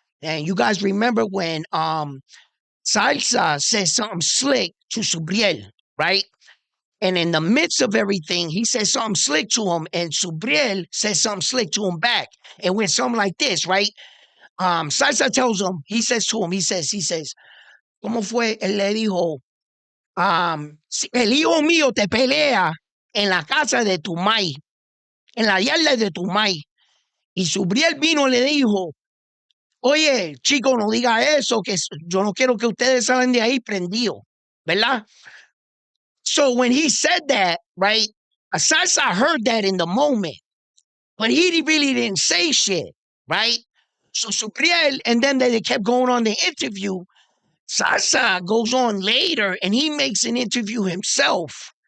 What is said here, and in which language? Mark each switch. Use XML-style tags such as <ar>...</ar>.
<en>And you guys remember when Salsa said something slick to Subriel, right? And in the midst of everything, he said something slick to him, and Subriel said something slick to him back. It went something like this, right? Salsa tells him, he says to him, he says,</en> <es>¿Cómo fue? Él le dijo, si el hijo mío te pelea en la casa de tu mai, en la yarda de tu mai. Y Subriel vino y le dijo, oye, chico, no diga eso, que yo no quiero que ustedes salgan de ahí prendido, ¿verdad?</es> <en>So when he said that, right, Salsa heard that in the moment, but he really didn't say shit, right? So Subriel, and then they kept going on the interview. Sasa goes on later and he makes an interview himself.</en>